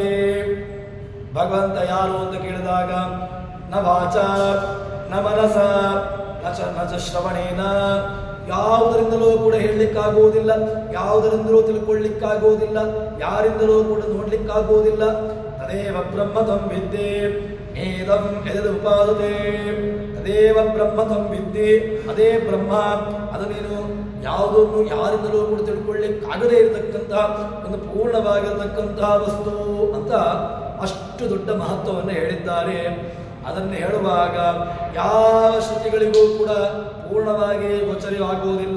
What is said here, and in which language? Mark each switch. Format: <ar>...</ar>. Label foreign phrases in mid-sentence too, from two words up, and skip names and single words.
<kn>ಭಗವಂತ ಯಾರು ಅಂತ ಕೇಳಿದಾಗ</kn> <sa>ನ ವಾಚ ನ ಮನಸ ನ ಚ ಶ್ರವಣೇನ,</sa> <kn>ಯಾವುದರಿಂದಲೂ ಕೂಡ ಹೇಳಲಿಕ್ಕಾಗುವುದಿಲ್ಲ, ಯಾವುದರಿಂದಲೂ ತಿಳ್ಕೊಳ್ಳಿಕ್ಕಾಗುವುದಿಲ್ಲ, ಯಾರಿಂದಲೂ ಕೂಡ ನೋಡ್ಲಿಕ್ಕಾಗುವುದಿಲ್ಲ.</kn> <sa>ತದೇವ ಬ್ರಹ್ಮ ತ್ವಂ ವಿದ್ಯೆ ಏದಂ ಯದಿದುಪಾಸತೆ. ತದೇವ ಬ್ರಹ್ಮ ತ್ವಂ ವಿದ್ಯೆ,</sa> <kn>ಅದೇ ಬ್ರಹ್ಮ, ಅದು ನೀನು ಯಾವುದನ್ನು ಯಾರಿಂದಲೂ ಕೂಡ ತಿಳ್ಕೊಳ್ಳಿಕ್ಕಾಗದೇ ಇರತಕ್ಕಂತಹ ಒಂದು ಪೂರ್ಣವಾಗಿರತಕ್ಕಂತಹ ವಸ್ತು ಅಂತ ಅಷ್ಟು ದೊಡ್ಡ ಮಹತ್ವವನ್ನು ಹೇಳಿದ್ದಾರೆ. ಅದನ್ನು ಹೇಳುವಾಗ ಯಾವ ಶ್ರುತಿಗಳಿಗೂ ಕೂಡ ಪೂರ್ಣವಾಗಿ ಗೋಚರವಾಗುವುದಿಲ್ಲ.</kn>